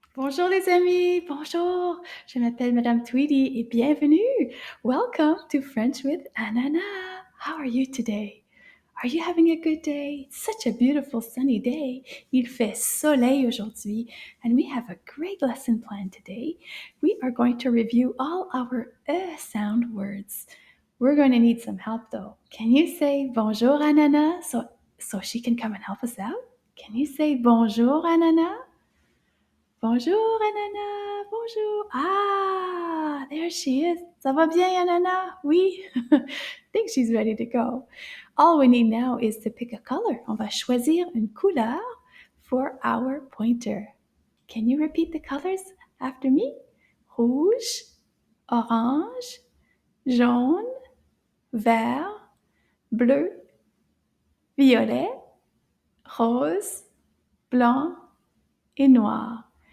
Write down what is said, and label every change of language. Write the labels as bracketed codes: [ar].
[fr] Bonjour les amis, bonjour. Je m'appelle Madame Tweedy et bienvenue. [en] Welcome to French with Ananas. How are you today? Are you having a good day? It's such a beautiful sunny day. [fr] Il fait soleil aujourd'hui [en] and we have a great lesson plan today. We are going to review all our sound words. We're going to need some help though. Can you say bonjour Ananas so she can come and help us out? Can you say bonjour Ananas? [fr] Bonjour, Ananas. Bonjour. [en] Ah, there she is. [fr] Ça va bien, Ananas? Oui. [en] I think she's ready to go. All we need now is to pick a color. [fr] On va choisir une couleur [en] for our pointer. Can you repeat the colors after me? [fr] Rouge, orange, jaune, vert, bleu, violet, rose, blanc, et noir.